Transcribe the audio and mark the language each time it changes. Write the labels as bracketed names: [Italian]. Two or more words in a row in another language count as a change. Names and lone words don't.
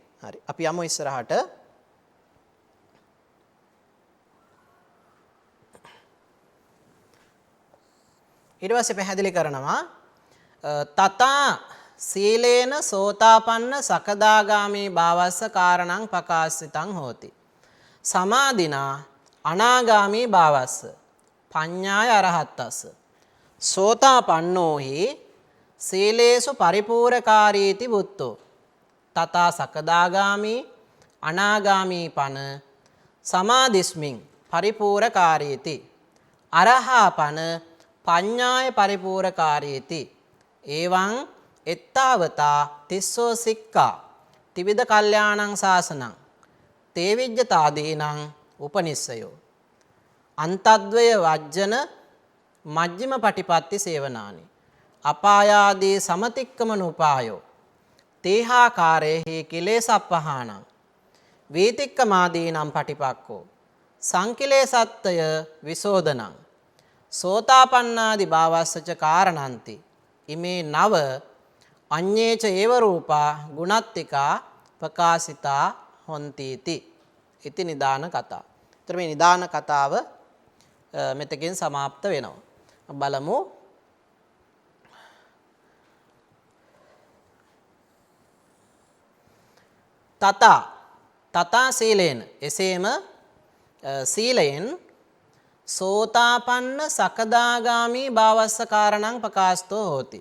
[Sinhala] හරි. අපි යමු ඉස්සරහට. ඊට පස්සේ පැහැදිලි කරනවා [Pali] තථා සීලේන සෝතාපන්න සකදාගාමී භාවස්ස කාරණං ප්‍රකාශිතං හෝති. සමාධිනා අනාගාමී භාවස්ස පඤ්ඤාය අරහත්තස්ස සෝතාපන්නෝහි සීලේසු පරිපූර්ණකාරීති බුද්ධෝ තථා සකදාගාමී අනාගාමී පන සමාධිස්මින් පරිපූර්ණකාරීති අරහා පන පඤ්ඤාය පරිපූර්ණකාරීති එවං එත්තාවතා තිස්සෝ සික්ඛා ත්‍රිවිධ කල්යාණං සාසනං තේවිජ්ජතාදීනං උපනිස්සයෝ අන්තද්වය වජ්ජන මජ්ක්‍ධිම පටිපත්ති සේවනානි අපායාදී සමතික්කමනුපායෝ තේහාකාරේහි කිලේසප්පහානං වීතික්කමාදීනම් පටිපක්කෝ සංකිලේසත්තය විසෝධනං සෝතාපන්නාදි භාවස්සච කාරණන්ති ඉමේ නව අඤ්ඤේච ඒව රූපා ගුණත්තිකා ප්‍රකාශිතා හොන්තිති. ඉති නිදාන කතා. [Sinhala] ඒතර මේ නිදාන කතාව මෙතකින් සමාප්ත වෙනවා. බලමු. [Pali] තථා සීලේන [Sinhala] එසේම සීලයෙන් [Pali] සෝතාපන්න සකදාගාමී භාවස්ස කාරණං ප්‍රකාශතෝ හෝති.